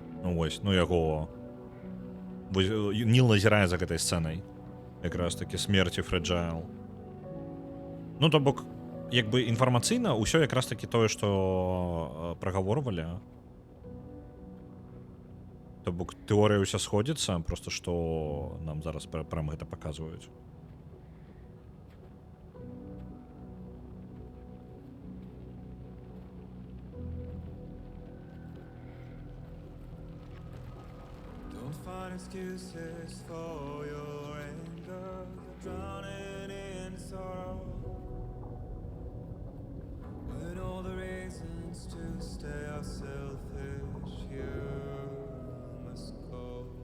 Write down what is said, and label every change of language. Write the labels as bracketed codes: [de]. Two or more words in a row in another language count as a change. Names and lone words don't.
[be] Ну вось, ну яго Ніл назірае за гэтай сцэнай якраз такі смерці Фрэджайл. Ну то бок як бы інфармацыйна ўсё якраз такі тое што прагаворвалі. То бок тэорыя ўся сходзіцца, просто што нам зараз прям гэта паказваюць. [en] Excuses for your anger, drowning in sorrow, with all the reasons to stay selfish, you must go.